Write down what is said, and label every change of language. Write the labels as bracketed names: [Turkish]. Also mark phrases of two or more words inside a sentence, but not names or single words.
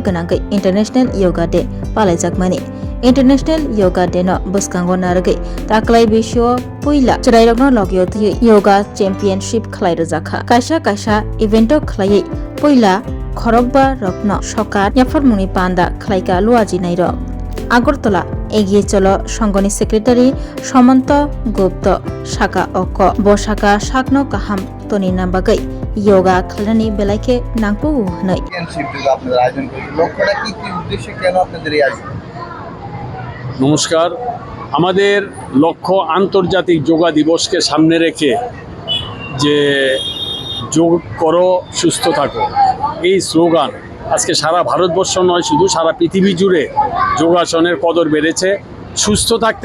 [Kok Borok] गोनांगै [English] International Yoga Day [Kok Borok] पालाइजाकमानि [English] International Yoga Day [Kok Borok] न बसकांगो नारगै ताक्लाइ बिश्व पहिला चराइरगनो लगियो थि [English] Yoga Championship [Kok Borok] खलाइ रजाखा काइसा इवेंट खलाइ पहिला खरकबा रत्न सकार याफरमुनि पान्दा खलाइका लुवाजि नाइर आगरतला एगिए चलो संगनि सेक्रेटारि समन्त गुप्त शाखा अक बशाखा शाकनो काहाम तनि नामबागै योगा खालानि बेलाइके नांगपु हनै [Bangla] আপনাদের আয়োজন করেছে লক্ষ্যটা কি কি উদ্দেশ্যে কেন আপনাদের এই আয়োজন নমস্কার আমাদের লক্ষ্য আন্তর্জাতিক যোগা দিবসকে সামনে রেখে যে যোগ করো সুস্থ থাকো এই স্লোগান আজকে সারা ভারতবর্ষ নয় শুধু সারা পৃথিবী জুড়ে যোগাসনের কদর বেড়েছে সুস্থ থাকতে